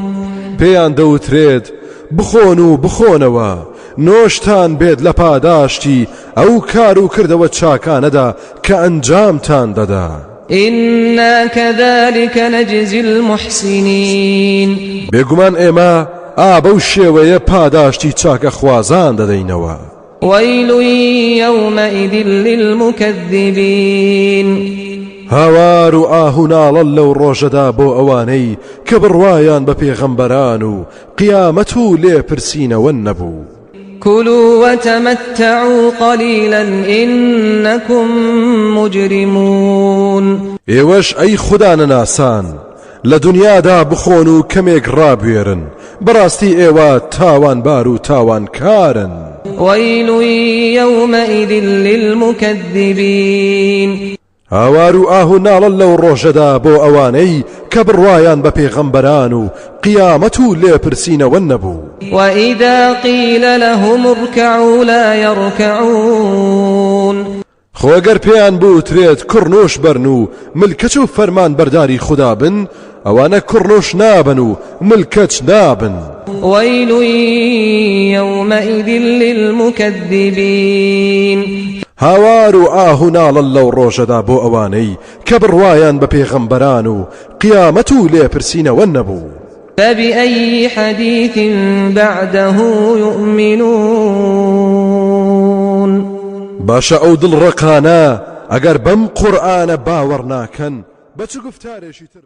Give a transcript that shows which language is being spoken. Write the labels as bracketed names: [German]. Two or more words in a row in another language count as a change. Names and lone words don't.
[Central Kurdish] پێیان دەوترێت بخۆن و بخۆنەوە نۆشتان بێت لە پاداشتی ئەو کار و کردەوە چاکانەدا کە ئەنجامتان دەدا [Arabic] إنا كذلك نجزي المحسنين [Central Kurdish] بێگومان ئێمە بەو شێوەیە پاداشتی چاکە خوازان دەدەینەوە [Arabic] ويل يومئذ للمكذبين [Central Kurdish] هاوار و ئاهوناڵن لەو ڕۆژەدا بۆ ئەوانەی کە بڕوایان بە پێغەمبەران و قیامەت و لێپرسینەوە نەبوو [Arabic] كلوا وتمتعوا قليلا إنكم مجرمون [Central Kurdish] ئێوەش ئەی خوددا نەناسان لە دنیادا بخۆن و کەمێک ڕابوێرن بەڕاستی ئێوە تاوانبار و تاوانکارن [Arabic] ويل يومئذ للمكذبين [Central Kurdish] هاوار و ئاهوناڵن لەو ڕۆژەدا بۆ ئەوانەی کە بڕوایان بە پێغەمبەران و قیامەت و لێپرسینەوە نەبوو [Arabic] وإذا قيل لهم اركعوا لا يركعون [Central Kurdish] خۆگەر پێیان بوترێت کوڕنوش بەرن و ملکەچ و فەرمان بەرداری خوددا بن ئەوانە کوڕنوش نابن و ملکەچ نابن [Arabic] ويل يومئذ للمكذبين [Central Kurdish] هاوار و ئاهوناڵن لەو ڕۆژەدا بۆ ئەوانەی کە بڕوایان بە پێغەمبەران و قیامەت و لێپرسینەوە نەبوو [Arabic] فبأي حديث بعده يؤمنون [Central Kurdish] باشە ئەو دڵڕقانە ئەگەر بەم قورئانە باوەڕ ناکەن بە چ گفتارێکی تر